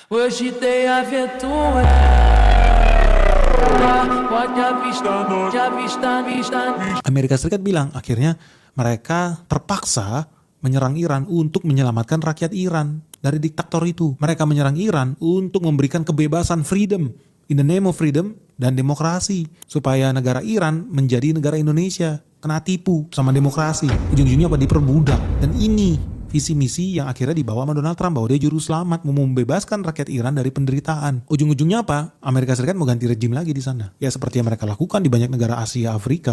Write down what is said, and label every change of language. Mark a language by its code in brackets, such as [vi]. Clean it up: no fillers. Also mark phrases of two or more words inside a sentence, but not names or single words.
[pt] Hoje tem aventura. Pode avistar, vista. [id] Amerika Serikat bilang akhirnya mereka terpaksa menyerang Iran untuk menyelamatkan rakyat Iran dari diktator itu. Mereka menyerang Iran untuk memberikan kebebasan, [en] freedom, in the name of freedom [id] dan demokrasi, supaya negara Iran menjadi negara Indonesia, kena tipu sama demokrasi. Ujung-ujungnya apa? Diperbudak. Dan ini visi misi yang akhirnya dibawa sama Donald Trump, bahwa dia juru selamat, mau membebaskan rakyat Iran dari penderitaan. Ujung-ujungnya apa? Amerika Serikat mau ganti rejim lagi di sana. Ya seperti yang mereka lakukan di banyak negara Asia, Afrika.